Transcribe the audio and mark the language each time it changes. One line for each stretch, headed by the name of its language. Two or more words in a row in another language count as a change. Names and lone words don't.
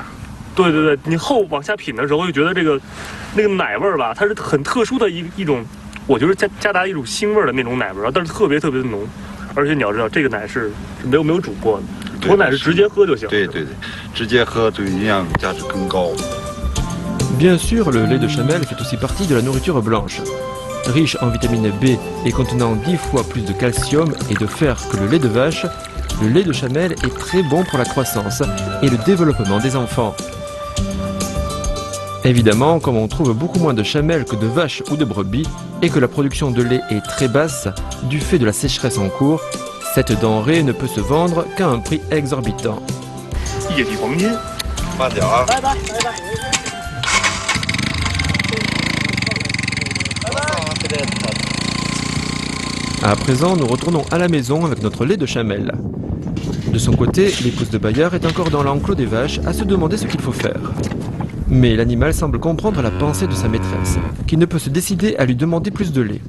Chinese: 对，你后往下品的时候就觉得那个奶味儿吧，它是很特殊的一种，我觉得夹杂一种腥味的那种奶味儿，但是特别的浓。而且你要知道，这个奶是没有煮过的，驼奶是直接喝就行。对，直接喝这个营养价值更高。
French: Bien sûr, le lait de chamelle fait aussi partie de la nourriture blanche. Riche en vitamine B et contenant 10 fois plus de calcium et de fer que le lait de vache, le lait de chamelle est très bon pour la croissance et le développement des enfants. Évidemment, comme on trouve beaucoup moins de chamelle que de vaches ou de brebis et que la production de lait est très basse du fait de la sécheresse en cours, cette denrée ne peut se vendre qu'à un prix exorbitant.
Chinese: 液体黄金，慢点啊！拜拜。
French: À présent, nous retournons à la maison avec notre lait de chamelle. De son côté, l'épouse de Bayard est encore dans l'enclos des vaches à se demander ce qu'il faut faire. Mais l'animal semble comprendre la pensée de sa maîtresse, qui ne peut se décider à lui demander plus de lait.